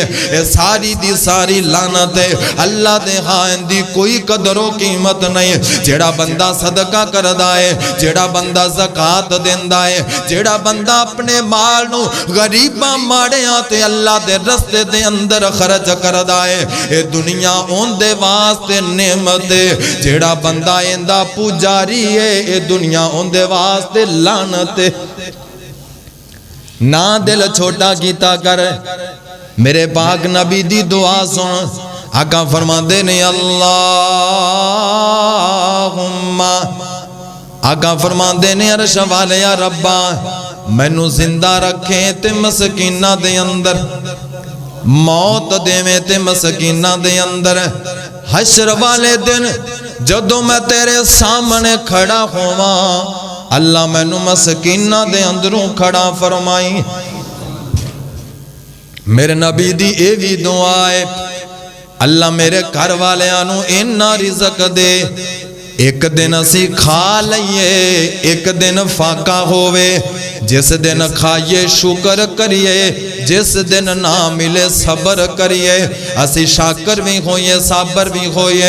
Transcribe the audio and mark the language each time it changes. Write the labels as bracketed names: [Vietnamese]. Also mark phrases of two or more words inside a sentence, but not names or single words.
[Punjabi] اے ساری دی ساری لعنت ہے اللہ دے ہاں دی کوئی قدر و قیمت نہیں جیڑا بندہ صدقہ کردا ہے جیڑا بندہ زکات دیندا ہے جیڑا بندہ اپنے مال نو غریباں ماڑیاں تے اللہ دے رستے دے اندر خرچ کردا ہے اے دنیا اون دے واسطے نعمت ہے جیڑا بندہ ایندا پجاری ہے اے دنیا اون دے واسطے لعنت ہے نہ دل چھوٹا کیتا کر میرے پاک نبی دی دعا سن آقا فرماندے نے اللہم آقا فرماندے نے عرش والے یا ربا مینوں زندہ رکھیں تے مسکینہ دے اندر موت دے میں تے مسکینہ دے اندر حشر والے دن جدوں میں تیرے سامنے کھڑا ہواں اللہ مینوں مسکینہ دے اندروں کھڑا فرمائی میرے نبی دی اے وی دعا ہے اللہ میرے گھر والے آنو انہا رزق دے ایک دن اسی کھا لئیے ایک دن فاقہ ہوئے جس دن کھائیے شکر کریے جس دن نہ ملے صبر کریے اسی شاکر بھی ہوئے صبر بھی ہوئے